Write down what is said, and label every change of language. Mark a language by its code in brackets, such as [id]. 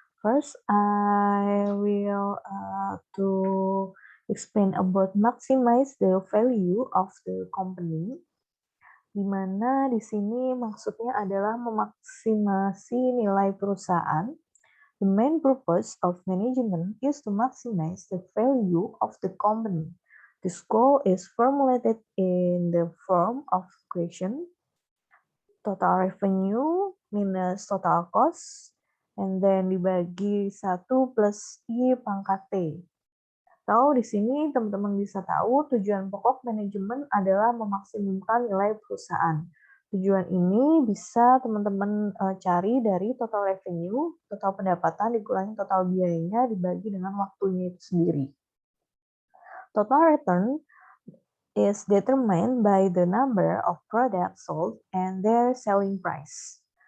[en] First, I will to explain about maximize the value of the company. [id] Di mana di sini maksudnya adalah memaksimasi nilai perusahaan. [en] The main purpose of management is to maximize the value of the company. This goal is formulated in the form of equation total revenue minus total cost, and then [id] dibagi 1 plus I pangkat T. Atau di sini teman-teman bisa tahu tujuan pokok manajemen adalah memaksimumkan nilai perusahaan. Tujuan ini bisa teman-teman cari dari total revenue, total pendapatan dikurangi total biayanya dibagi dengan waktunya itu sendiri. [en] Total return is determined by the number of products sold and their selling price.